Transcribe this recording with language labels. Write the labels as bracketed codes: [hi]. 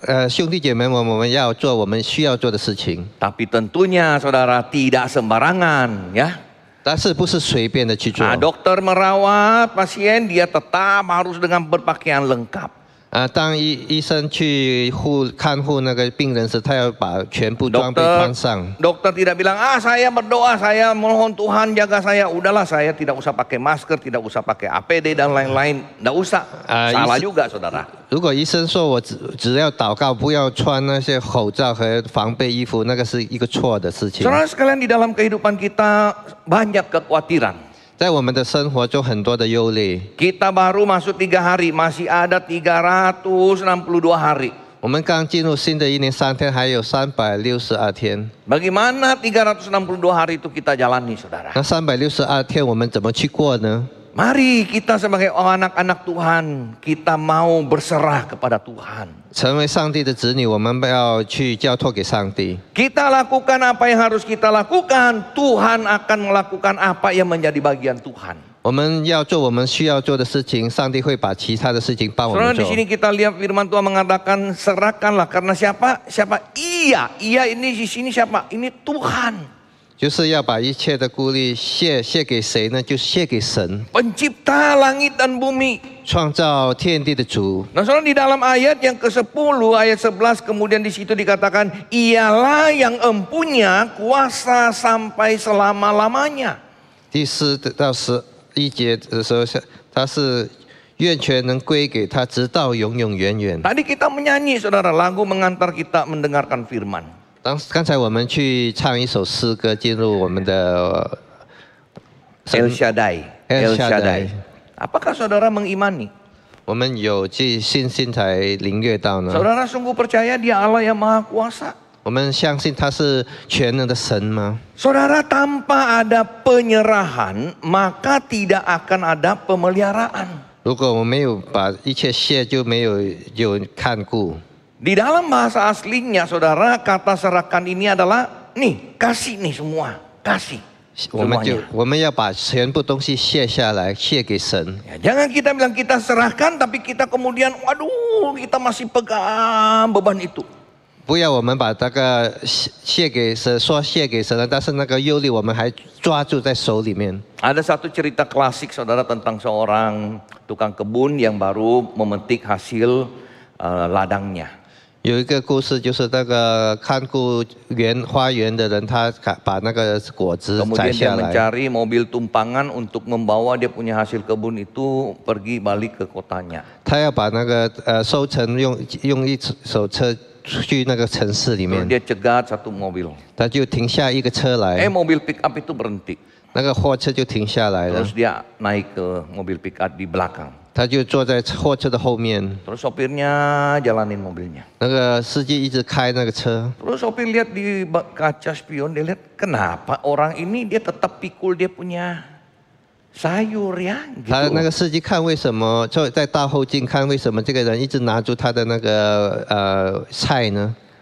[zh] 兄弟姐妹们，我们要做我们需要做的事情， [id] Tapi tentunya saudara tidak sembarangan ya. [zh] 但是不是随便的去做。 [id] Nah, dokter merawat pasien, dia tetap harus dengan berpakaian lengkap. [zh] 当医生去看护那个病人时，他要把全部装备穿上。 [id] Dokter tidak bilang, saya berdoa, saya mohon Tuhan jaga saya. Udahlah, saya tidak usah pakai masker, tidak usah pakai APD dan lain-lain. Tidak usah. Salah juga saudara. [zh] 如果医生说我只要祷告，不要穿那些口罩和防备衣服，那个是一个错的事情。 [id] Saudara sekalian, di dalam kehidupan kita banyak kekhawatiran. [zh] 在我们的生活中很多的忧虑。 [id] Kita baru masuk 3 hari, masih ada 362 hari. [zh] 我们刚进入新的一年3天，还有362天。 [id] Bagaimana 362 hari itu kita jalani saudara? [zh] 那362天我们怎么去过呢？ [id] Mari kita sebagai anak-anak Tuhan, kita mau berserah kepada Tuhan. [zh] 成为上帝的子女，我们要去交托给上帝。 [id] Kita lakukan apa yang harus kita lakukan, Tuhan akan melakukan apa yang menjadi bagian Tuhan. [zh] 我们要做我们需要做的事情，上帝会把其他的事情帮我 [id] Saudara, [zh] 们 [id] di [zh] 做。 [id] sini kita lihat firman Tuhan mengatakan serahkanlah, karena siapa? Siapa? Ia ini di sini siapa? Ini Tuhan. [zh] 就是要把一切的顾虑卸给谁呢？就卸给神， [id] Pencipta langit dan bumi. [zh] 创造天地的主。 [id] Nah, saudara, di dalam ayat yang ke-10 ayat 11 kemudian di situ dikatakan ialah yang empunya kuasa sampai selama-lamanya. [zh] 第4到11节的时候，他是愿权能归给他，直到永永远远。 [id] Tadi kita menyanyi saudara, lagu mengantar kita mendengarkan firman. [zh] 刚才我们去唱一首诗歌，进入我们的 [id] El Shaddai. [zh] El Shaddai. [id] Apakah saudara mengimani? [zh] 我们有去信心才领略到呢。 [id] Saudara sungguh percaya dia Allah yang maha kuasa? [zh] 我们相信他是全能的神吗？ [id] Saudara, tanpa ada penyerahan maka tidak akan ada pemeliharaan. [zh] 如果我没有把一切卸，就没有看顾。 [id] Di dalam bahasa aslinya saudara, kata serahkan ini adalah nih, kasih nih semua, kasih. [zh] 我们要把全部东西卸下来，卸给神。 [id] Ya, jangan kita bilang kita serahkan tapi kita kemudian waduh kita masih pegang beban itu. [zh] 不要我们把那个卸给神，说卸给神了，但是那个忧虑我们还抓住在手里面。 [id] Ada satu cerita klasik saudara tentang seorang tukang kebun yang baru memetik hasil ladangnya. [zh] 有一个故事，就是那个看顾花园的人，他把那个果子摘 [id] Kemudian dia [zh] 下来， [id] mencari mobil tumpangan untuk membawa dia punya hasil kebun itu pergi balik ke kotanya. [zh] 他要把那个收成用一手车去那个城市里 [id] Terus dia cegat satu mobil. [zh] 他就停下一个车来， [id] Mobil pick up itu berhenti. [zh] 那个货车就停下来了 [id] Terus，dia naik ke mobil pick up di belakang. [zh] 他就坐在货车的后面， [id] Terus sopirnya jalanin mobilnya. [zh] 那个司机一直开那个车， [id] Terus sopir lihat di kaca spion, dia lihat kenapa orang ini dia tetap pikul dia punya sayur ya. [zh] 他那 [id] Gitu. [zh] 个司机看为什么就在倒后镜看为什么这个人一直拿住他的那个菜呢？